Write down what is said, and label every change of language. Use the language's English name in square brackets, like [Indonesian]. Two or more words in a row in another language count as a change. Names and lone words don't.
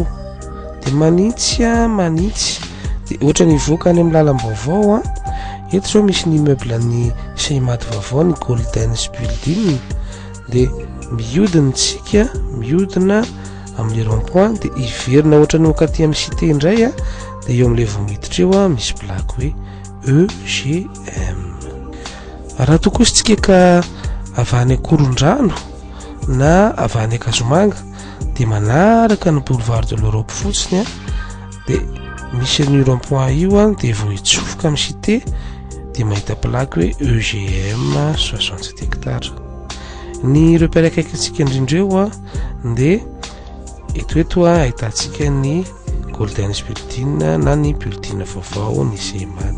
[Malagasy] Dia manitsy, dia ohatra ny voaka any amin'ny lalam-baovao eto zao misy ny immeuble ny Seimad vaovao, ny Golden Building, dia mihodina amin'ny rond-point, dia iverina ohatra ny okaty amin'ny cité indray dia eo amin'ilay voamiditra eo misy plaque hoe EGM. Raha tokositsika ka avy any Korondrano na avy any Kazomanga dia manaraka ny boulevard de l'Europe fotsiny dia misy ny rond-point io dia vao hitsofoka amin'ny cité dia mahita plaque hoe EGM 67 hectare. Ny repère akaikintsika indrindreo dia eto ahitantsika ny Golden Building na ny building vaovao ny Seimad.